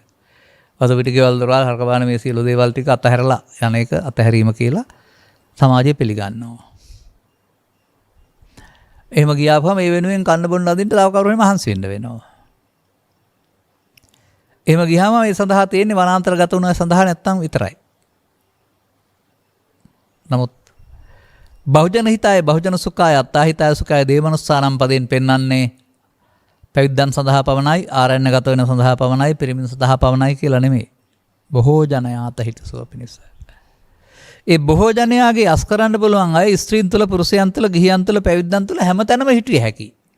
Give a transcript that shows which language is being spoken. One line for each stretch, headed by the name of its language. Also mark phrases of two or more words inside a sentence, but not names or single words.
Sinhala: වස පිට ගෙවල් දොරවල් හරකබාන මේ සියලු දේවල් ටික අතහැරලා යන එක අතහැරීම කියලා සමාජය පිළිගන්නවා. එහෙම ගියාපුවම මේ වෙනුවෙන් කන්න බොන්න අදින්න තව කවුරු හරි මහන්සි වෙන්න වෙනවා. එහෙම ගියාම මේ සඳහා තියෙන්නේ වනාන්තරගත වුණා සඳහා නැත්තම් විතරයි. නමුත්
Pali: බහුජන හිතාය බහුජන සුඛාය අත්තාහිතාය සුඛාය දේමනුස්සානම්
Sinhala: පදයෙන් පෙන්වන්නේ පැවිද්දන් සඳහා පවණයි, ආරණ්‍යගත වෙන සඳහා පවණයි, පිරිමින් සඳහා පවණයි කියලා නෙමෙයි. බොහෝ ජනයාට හිතසුව පිණිස. ඒ බොහෝ ජනයාගේ අස් කරන්න පුළුවන් අය ස්ත්‍රීන් තුළ පුරුෂයන් තුළ ගිහියන් තුළ පැවිද්දන් තුළ හැමතැනම හිටිය හැකි.